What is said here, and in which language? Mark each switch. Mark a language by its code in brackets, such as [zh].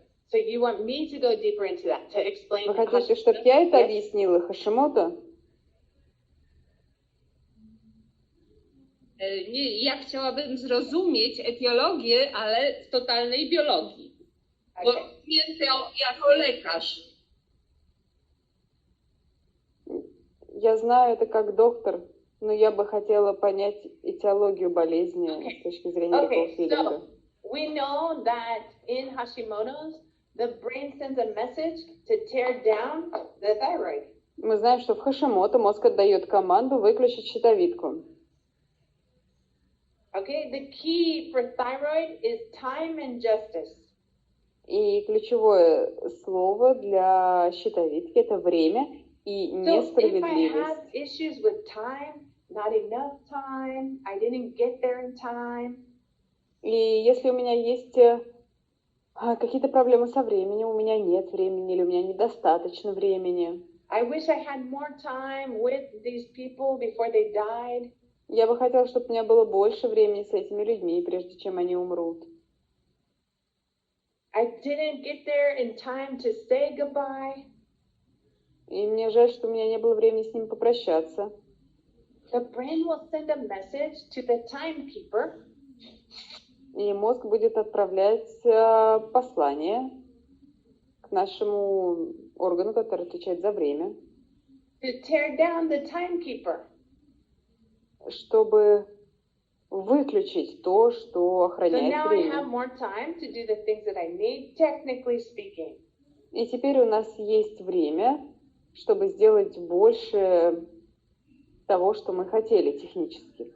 [en] So you want me to go deeper into that, to explain [ru] Вы хотите, чтобы я это объяснила Хашимото? [pl] Nie, ja chciałabym zrozumieć etiologię, ale w totalnej biologii. Bo wiem to jako lekarz. [ru] Я знаю это как доктор, но я бы хотела понять этиологию болезни с точки зрения рекофилинга. [en] so we know that in Hashimoto's, the brain sends a message to tear down the thyroid. [ru] Мы знаем, что в Хашимото мозг отдает команду выключить щитовидку. [en] Okay, the key for thyroid is time and justice. [ru] И ключевое слово для щитовидки – это время и [en] So if I [ru] несправедливость. [en] have issues with time, not enough time, I didn't get there in time. [ru] И если у меня есть какие-то проблемы со временем, у меня нет времени или у меня недостаточно времени. [en] I wish I had more time with these people before they died. [ru] Я бы хотела, чтобы у меня было больше времени с этими людьми, прежде чем они умрут. [en] I didn't get there in time to say goodbye. [ru] И мне жаль, что у меня не было времени с ними попрощаться. [en] The brain will send a message to the timekeeper. [ru] И мозг будет отправлять послание к нашему органу, который отвечает за время, [en] To tear down the timekeeper. [ru] чтобы выключить то, что [en] So [ru] охраняет [en] now I have [ru] время. [en] more time to do the things that I need, technically speaking. [ru] И теперь у нас есть время, чтобы сделать больше того, что мы хотели технически.